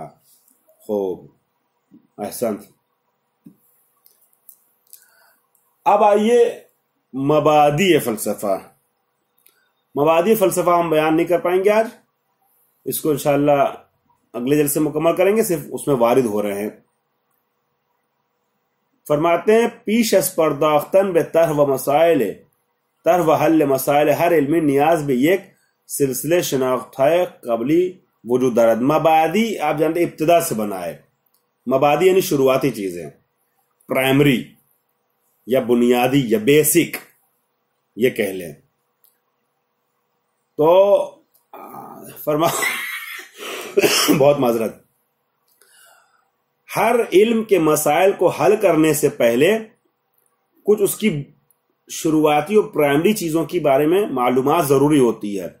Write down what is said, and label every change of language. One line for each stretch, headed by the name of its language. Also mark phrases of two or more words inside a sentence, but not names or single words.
Urdu: خوب، احسن. اب آئیے مبادی فلسفہ. مبادی فلسفہ ہم بیان نہیں کر پائیں گے آج، اس کو انشاءاللہ اگلے جلسے مکمل کریں گے، صرف اس میں وارد ہو رہے ہیں. فرماتے ہیں
Persian: پیش از پرداختن به طرح و مسائل، طرح و حل مسائل ہر علمی نیاز به یک سلسلے شناختهای قبلی وجود دارد.
Urdu: مبادی آپ جانتے ابتدا سے بنا ہے. مبادی یعنی شروعاتی چیزیں، پرائمری یا بنیادی یا بیسک یہ کہہ لیں. تو بہت معذرت، ہر علم کے مسائل کو حل کرنے سے پہلے کچھ اس کی شروعاتی اور پرائمری چیزوں کے بارے میں معلومات ضروری ہوتی ہے.